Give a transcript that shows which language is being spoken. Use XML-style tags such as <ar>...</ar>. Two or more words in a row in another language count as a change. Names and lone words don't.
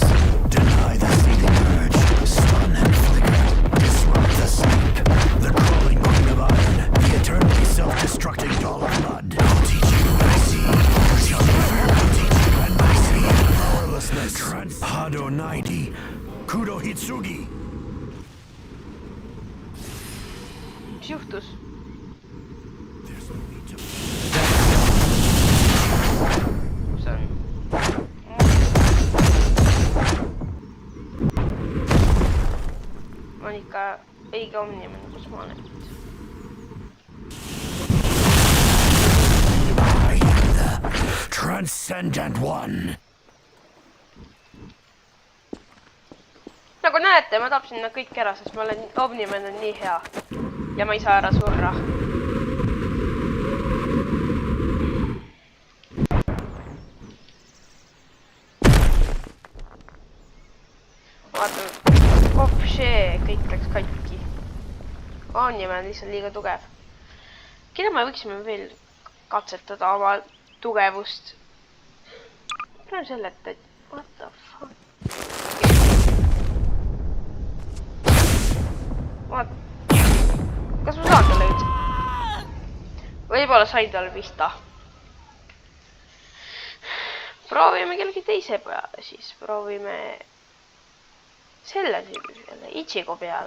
<en>Deny the seething urge. Stun and flicker. Disrupt the sleep. The crawling queen of iron. The eternally self-destructing doll of blood. I'll teach you what I see. I'll teach you and I see. Powerlessness. Hado 90. Kudo Hitsugi.</en> <et>Mis juhtus? Ma on ikka õige Omniman, kus ma olen.</et> <en>I am the transcendent one.</en> <et>Nagu näete, ma tapsin nad kõik ära, sest Omniman on nii hea. Ja ma ei saa ära surra. Vaatame. Kõik läks katki. Omniman on lihtsalt liiga tugev. Keda me võiksime veel katsetada oma tugevust? Praegu selle, et</et> <en>what the fuck?</en> <et>Kas ma saan talle üldse? Võib-olla sain talle pihta. Proovime kellegi teise peale siis. Proovime selle jälle, Ichigo peale.</et>